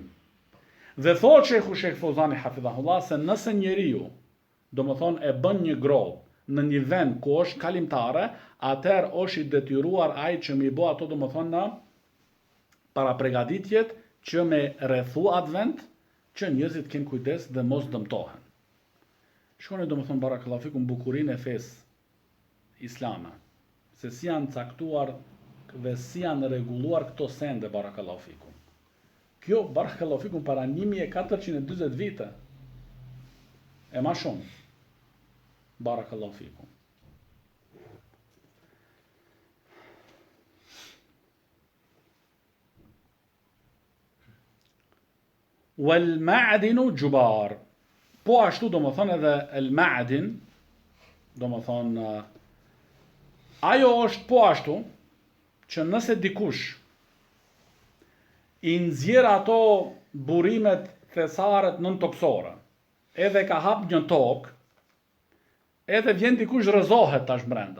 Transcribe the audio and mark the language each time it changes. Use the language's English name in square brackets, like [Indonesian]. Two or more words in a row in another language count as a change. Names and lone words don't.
[Albanian] Dhe thotë Sheikh Fozani hafidhahullah se nëse njeriu, domethënë e bën një grop në një vend ku është kalimtare, atëherë është i detyruar ai që mi bë ato domethënë në para përgatitjet që me rrethu atë vend, që njerëzit kenë kujdes dhe mos dëmtohen. Shkoni domethënë [Arabic] بارك الله فيكم [Albanian] bukurinë e fesë islame, se si janë caktuar dhe si janë rregulluar këto sende [Arabic] بارك الله فيكم. [Albanian] Kjo [Arabic] بارك الله فيكم [Albanian] para 1440 vite. E ma shumë. [Arabic] بارك الله فيكم. والمعدن جبار. [Albanian] Po ashtu do më thonë edhe [Arabic] المعدن, [Albanian] do më thonë, ajo është po ashtu, që nëse dikush i nxjerr ato burimet thesaret nëntoksore, edhe ka hap një tokë, edhe vjen dikush rrëzohet tash brenda.